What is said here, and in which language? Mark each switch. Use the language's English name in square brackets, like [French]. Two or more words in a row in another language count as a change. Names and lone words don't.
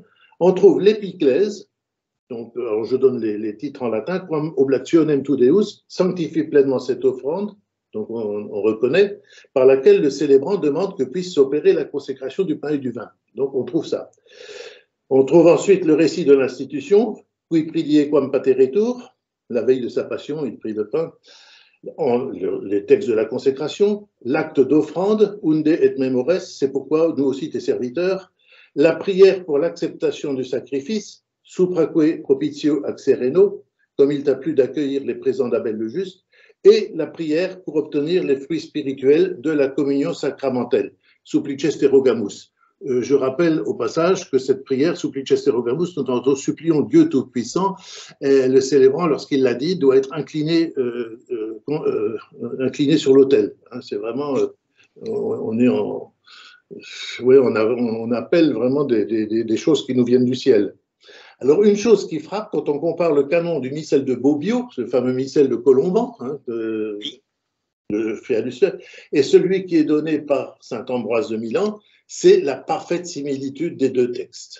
[French] On trouve l'épiclèse, donc alors je donne les titres en latin, [Latin] Quam oblationem tu Deus, [French] sanctifie pleinement cette offrande, donc on reconnaît, par laquelle le célébrant demande que puisse s'opérer la consécration du pain et du vin. Donc on trouve ça. On trouve ensuite le récit de l'institution, [Latin] Qui pridie quam pateretur, [French] la veille de sa passion, il prit le pain. Les textes de la consécration, l'acte d'offrande, [Latin] unde et memores, [French] c'est pourquoi nous aussi tes serviteurs, la prière pour l'acceptation du sacrifice, [Latin] supraque propitio ac sereno, [French] comme il t'a plu d'accueillir les présents d'Abel le Juste, et la prière pour obtenir les fruits spirituels de la communion sacramentelle, [Latin] supplices te rogamus. [French] Je rappelle au passage que cette prière, [Latin] supplices te rogamus, [French] nous supplions Dieu Tout-Puissant, le célébrant, lorsqu'il l'a dit, doit être incliné sur l'autel. C'est vraiment, on est en, oui, on appelle vraiment des choses qui nous viennent du ciel. Alors, une chose qui frappe quand on compare le canon du missel de Bobbio, ce fameux missel de Colomban, de Féalucier, et celui qui est donné par saint Ambroise de Milan, c'est la parfaite similitude des deux textes.